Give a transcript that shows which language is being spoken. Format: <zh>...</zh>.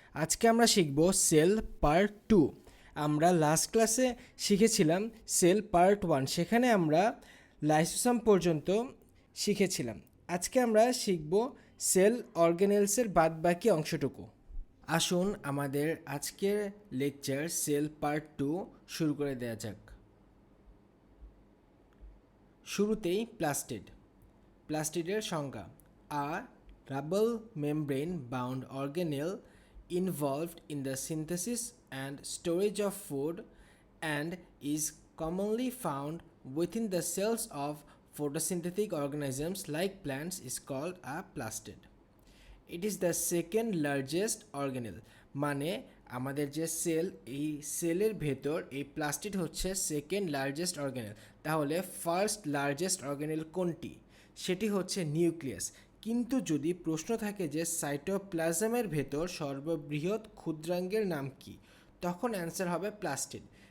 <bn>আজকে আমরা শিখব সেল পার্ট 2। আমরা লাস্ট ক্লাসে শিখেছিলাম সেল পার্ট 1, সেখানে আমরা লাইসোসোম পর্যন্ত শিখেছিলাম। আজকে আমরা শিখব সেল অর্গানেলসের বাদবাকি অংশটুকু। আসুন আমাদের আজকের লেকচার সেল পার্ট 2 শুরু করে দেওয়া যাক। শুরুতেই প্লাস্টিডের সংজ্ঞা:</bn> <en>A double membrane bound organelle involved in the synthesis and storage of food and is commonly found within the cells of photosynthetic organisms like plants is called a plastid. It is the second largest organelle,</en> <bn>মানে আমাদের যে sell, এই সেলের ভেতর এই plastid হচ্ছে second largest organelle. তাহলে first largest organelle কোনটি? সেটি হচ্ছে নিউক্লিয়াস। কিন্তু যদি প্রশ্ন থাকে যে সাইটোপ্লাজমের ভেতর সর্ববৃহৎ ক্ষুদ্রাঙ্গের নাম কি, তখন অ্যান্সার হবে প্লাস্টিড।</bn>